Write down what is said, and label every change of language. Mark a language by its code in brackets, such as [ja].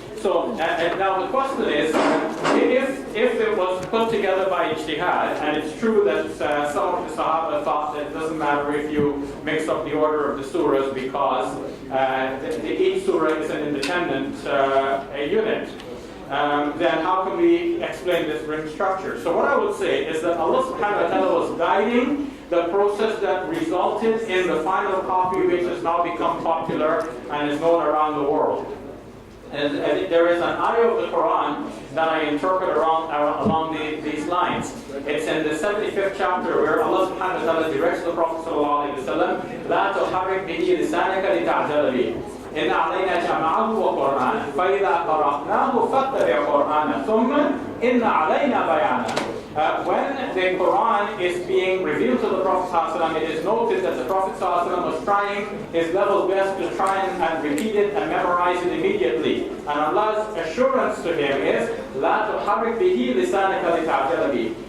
[en] So now the question is, if it was put together by ijtihad, and it's true that some of the Sahaba thought that it doesn't matter if you mix up the order of the surahs because each surah is an independent unit, then how can we explain this ring structure? So what I would say is that Allah subhanahu wa ta'ala was guiding the process that resulted in the final copy, which has now become popular and is known around the world. And there is an ayah of the Quran that I interpret along these lines. It's in the 75th chapter where Allah subhanahu wa ta'ala directs the Prophet sallallahu alayhi wa sallam, [ar] لَا تُحَرِّكْ بِهِ لِسَانَكَ لِتَعْجَلَ بِهِ إِنَّ عَلَيْنَا جَمْعَهُ وَقُرْآنَهُ فَإِذَا قَرَأْنَاهُ فَاتَّبِعْ قُرْآنَهُ ثُمَّ إِنَّ عَلَيْنَا بَيَانَهُ. [en] When the Quran is being revealed to the Prophet ﷺ, it is noted that the Prophet ﷺ was trying his level best to try and repeat it and memorize it immediately. And Allah's assurance to him is, [ar] لَا تُحَرِّكْ بِهِ لِسَانَكَ لِتَعْجَلَ بِهِ.